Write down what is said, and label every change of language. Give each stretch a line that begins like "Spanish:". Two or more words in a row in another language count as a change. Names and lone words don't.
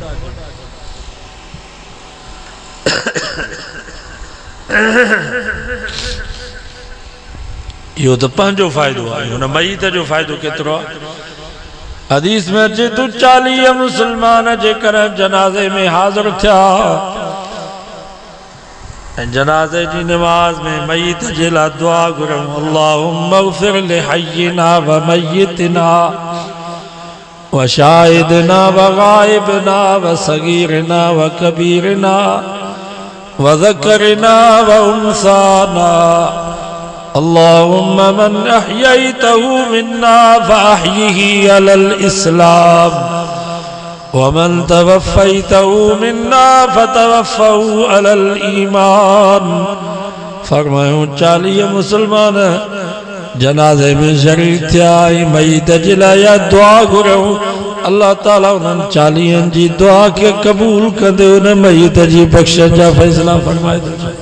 Sindhi: यो तो पंहिंजो फ़ाइदो आहे, हुन मईत जो फ़ाइदो केतिरो आहे? हदीस में अचे तो 40 मुसलमान जेकर जनाजे में हाज़िर थिया, जनाज़े जी नमाज में मय्यत जे ला दुआ घुरूं अल्लाहुम्मा
Arabic: اغفر لحينا وميتنا وشاهدنا وغائبنا وصغيرنا وكبيرنا وذكرنا وأنثانا اللهم من أحييته منا فأحيه على الإسلام ومن توفيته منا فتوفه على الإيمان.
Sindhi: फरमायूं 40 मुसलमान जनाज़े में शरीक थिया मय्यत जे लाइ दुआ घुरूं अल्लाह ताला उन्हनि 40 जी दुआ के कबूल कंदे उन मय्यत जी बख़्शिश जा फ़ैसला फरमाए थो।